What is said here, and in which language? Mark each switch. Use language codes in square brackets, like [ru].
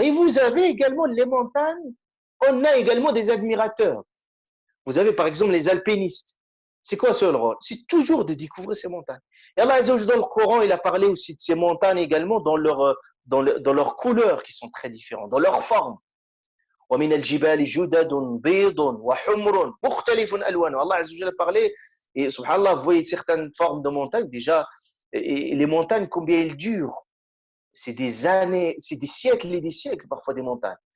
[fr] Et vous avez également les montagnes. On a également des admirateurs. Vous avez par exemple les alpinistes. C'est quoi ce rôle? C'est toujours de découvrir ces montagnes. Et Allah Azza wa Jalla, dans le Coran, il a parlé aussi de ces montagnes également dans leurs couleurs qui sont très différentes, dans leur forme. [ar] ومن الجبال جدد بيض وحمر مختلف ألوانها. [fr] Allah Azza wa Jalla parlait, et subhanallah, vous voyez certaines formes de montagnes, déjà, et les montagnes, combien elles durent? C'est des années, c'est des siècles et des siècles parfois des montagnes.